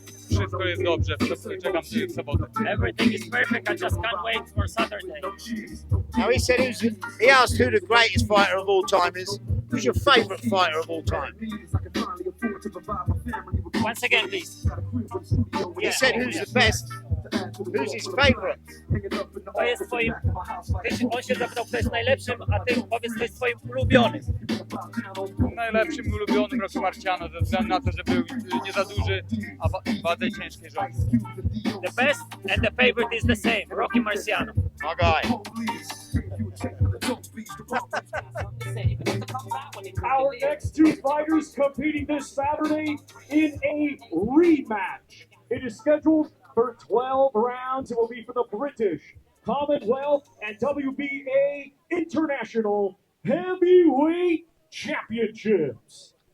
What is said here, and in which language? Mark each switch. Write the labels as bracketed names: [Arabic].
[Polish] Wszystko jest dobrze, czekam w sobotę. [English] Everything is perfect, I just can't wait for Saturday. Now he said he asked who the greatest fighter of all time is. Who's your favourite fighter of all time? Once again, please. He said who's the best. Who's his favourite? [Polish] To jest twoim... On się zapytał, kto jest najlepszym, a ty powiedz, kto jest twoim ulubionym. Najlepszym ulubionym Rocky Marciano, ze względu na to, że był nie za duży, a wadze ciężkiej rządzi. [English] The best and the favorite is the same, Rocky Marciano. My guy. Our next two fighters competing this Saturday in a rematch. It is scheduled for 12 rounds. It will be for the British Commonwealth and WBA International Heavyweight Championships.